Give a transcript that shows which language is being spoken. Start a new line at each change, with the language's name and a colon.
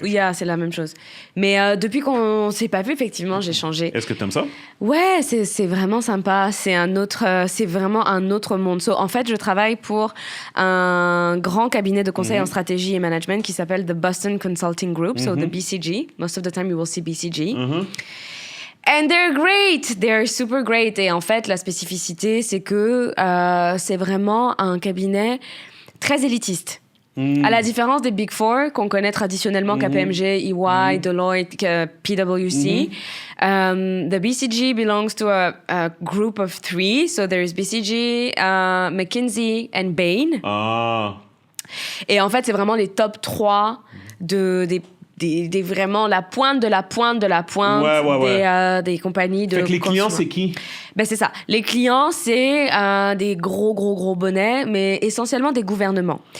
French: Yeah, c'est la même chose. Mais depuis qu'on s'est pas vu, effectivement, j'ai changé. Est-ce que t'aimes ça? Ouais, c'est vraiment sympa. C'est vraiment un autre monde. So, en fait, je travaille pour un grand cabinet de conseil en stratégie et management qui s'appelle The Boston Consulting Group, so the BCG.
English: Most of the time, you will see BCG. And they're great, they're super great.
French: Et en fait, la spécificité, c'est que c'est vraiment un cabinet très élitiste. À la différence des Big Four, qu'on connaît traditionnellement KPMG, EY, Deloitte, PwC,
English: the BCG belongs to a group of 3. So there's BCG, McKinsey and Bain.
French: Et en fait, c'est vraiment les top 3 des vraiment la pointe de la pointe de la pointe des compagnies de... Fait que les clients, c'est qui? Ben c'est ça. Les clients, c'est des gros bonnets, mais essentiellement des gouvernements.